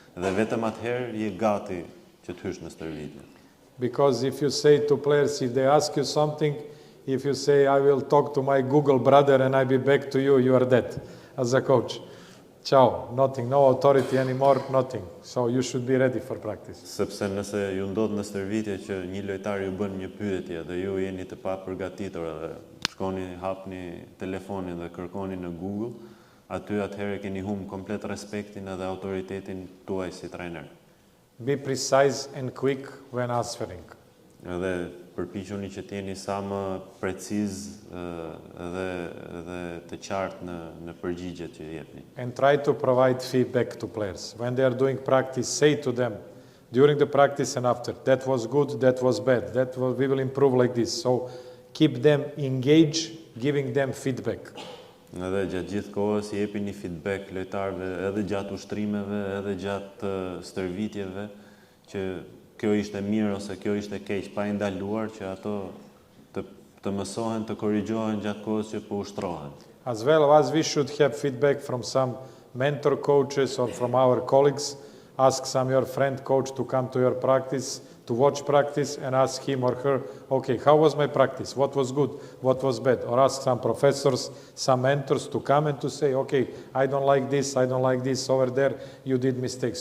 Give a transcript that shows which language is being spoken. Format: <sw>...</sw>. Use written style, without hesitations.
<sq>Dhe vetëm atëherë je gati që të hysh në stërvitje.</sq> <en>Because if you say to players, if they ask you something, if you say, I will talk to my Google brother and I'll be back to you, you are dead as a coach. Ciao, nothing, no authority anymore, nothing. So you should be ready for practice.</en> <sq>Sepse nëse ju ndodh në stërvitje që një lojtar ju bën një pyetje dhe ju jeni të papërgatitur dhe shkoni hapni telefonin dhe kërkoni në Google, atëherë keni humbur komplet respektin edhe autoritetin tuaj si trajner.</sq> <en>Be precise and quick when answering.</en> <sq>Edhe përpiquni që të jeni sa më preciz dhe të qartë në përgjigjet që jepni.</sq> <en>And try to provide feedback to players. When they are doing practice, say to them during the practice and after, that was good, that was bad, we will improve like this. So keep them engaged, giving them feedback.</en> <sq>Edhe gjatë gjithë kohës I jepini feedback lojtarëve edhe gjatë ushtrimeve, edhe gjatë stërvitjeve, që kjo ishte mirë ose kjo ishte keq, pa I ndaluar që ato të mësohen, të korrigjohen gjatë kohës që po ushtrohen.</sq> <en>As well as we should have feedback from some mentor coaches or from our colleagues, ask your friend coach to come to your practice, to watch practice, and ask him or her, okay, how was my practice? What was good? What was bad? Or ask some professors, some mentors to come and to say, okay, I don't like this over there, you did mistakes.</en>